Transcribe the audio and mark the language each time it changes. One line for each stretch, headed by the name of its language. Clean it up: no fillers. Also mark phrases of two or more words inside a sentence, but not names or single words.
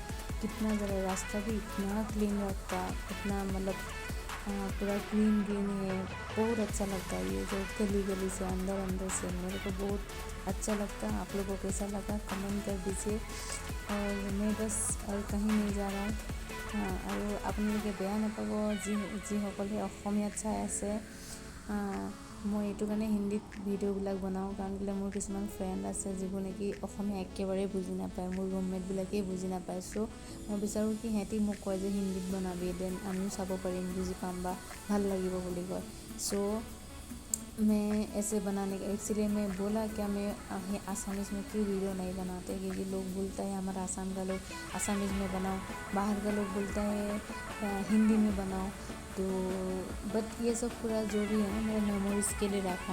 Hindi: कितना ज़रा रास्ता भी इतना क्लीन रखता, इतना मतलब पूरा
English: green green
Hindi: है। बहुत अच्छा लगता है ये जो गली गली से अंदर अंदर से, मेरे को बहुत अच्छा लगता है। आप लोगों को कैसा लगा कमेंट कर दीजिए। और मैं बस और कहीं नहीं जा रहा हूँ।
Assamese: আৰু আপোনালোকে বেয়া নাপাব যিসকলে অসমীয়াত চাই আছে। মই এইটো কাৰণে হিন্দীত ভিডিঅ'বিলাক বনাওঁ, কাৰণ কেলৈ মোৰ কিছুমান ফ্ৰেণ্ড আছে যিবোৰ নেকি অসমীয়া একেবাৰে বুজি নাপায়, মোৰ ৰুমমেটবিলাকেই বুজি নাপায়। চ' মই বিচাৰোঁ কি সিহঁতি মোক কয় যে হিন্দীত বনাবি, দেন আমিও চাব পাৰিম, বুজি পাম বা ভাল লাগিব বুলি কয়।
Hindi: চ' मैं ऐसे बनाने का, इसलिए मैं बोला क्या मैं आसामीज़ में क्यों वीडियो नहीं बनाते, क्योंकि लोग बोलता है हमारा आसाम का लोग आसामीज़ में बनाओ, बाहर का लोग बोलता है हिंदी में बनाओ। तो बट ये सब पूरा जो भी है ना, मेरा मेमोरीज़ के लिए रखा।